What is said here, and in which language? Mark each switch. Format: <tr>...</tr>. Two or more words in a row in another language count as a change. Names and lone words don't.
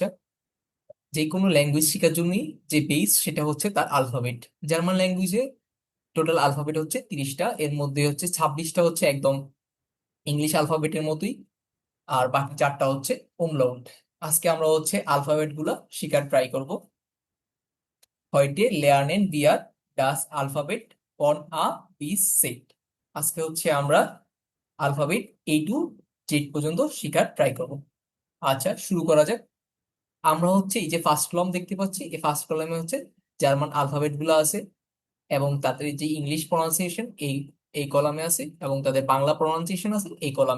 <bn>যে কোনো ল্যাঙ্গুয়েজ শেখার জন্যই যে বেস সেটা হচ্ছে তার আলফাবেট।</bn> <en>German language total alphabet</en> <bn>হচ্ছে 30টা, এর মধ্যে হচ্ছে 26টা হচ্ছে একদম</bn> <en>English alphabet</en> <bn>মতোই, আর বাকি 4টা হচ্ছে umlaut। আজকে আমরা হচ্ছে আলফাবেট গুলা শেখার ট্রাই করব।</bn> <de>heute lernen wir das Alphabet von A bis Z।</de> <bn>আজকে হচ্ছে আমরা আলফাবেট</bn> <en>A to Z</en> <bn>পর্যন্ত শেখার ট্রাই করব। আচ্ছা, শুরু করা যাক। আমরা হচ্ছে এই যে</bn> <en>first column</en> <bn>দেখতে পাচ্ছি, এই</bn> <en>first column</en> <bn>হচ্ছে</bn> <en>German alphabet</en> <bn>গুলো আছে, এবং তাদের যে</bn> <en>English pronunciation</en> <bn>এই এই কলামে আছে, এবং তাদের বাংলা প্রনাউন্সিয়েশন আছে এই কলামে।</bn>